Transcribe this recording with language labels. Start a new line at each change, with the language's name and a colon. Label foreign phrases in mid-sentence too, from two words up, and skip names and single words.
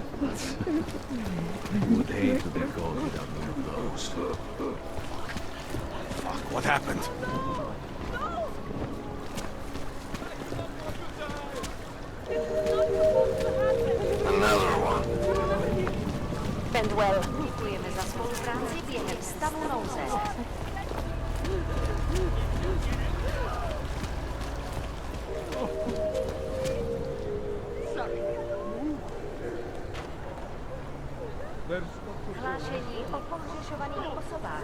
English: Would hate to be caught without one of those. Fuck, what happened? Another one. Spend well.
Czech: Děkujeme za spolupráci během stavu nouze. Hlášení o pohřešovaných osobách.